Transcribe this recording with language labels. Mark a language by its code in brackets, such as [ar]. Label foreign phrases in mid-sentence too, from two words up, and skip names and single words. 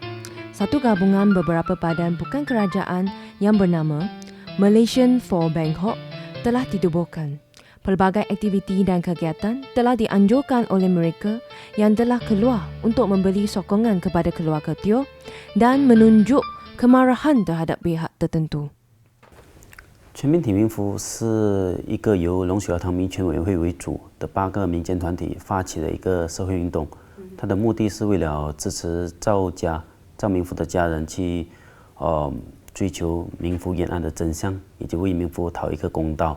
[ms] Satu gabungan beberapa badan bukan kerajaan yang bernama Malaysian for Byung Hok telah ditubuhkan. Pelbagai aktiviti dan kegiatan telah dianjurkan oleh mereka yang telah keluar untuk memberi sokongan kepada keluarga Teo dan menunjuk kemarahan terhadap pihak tertentu. [zh] 全民体民服是一个由龙雪儿堂民权委员会为主的8个民间团体发起的一个社会运动，它的目的是为了支持赵明福的家人去追求明福冤案的真相，以及为明福讨一个公道。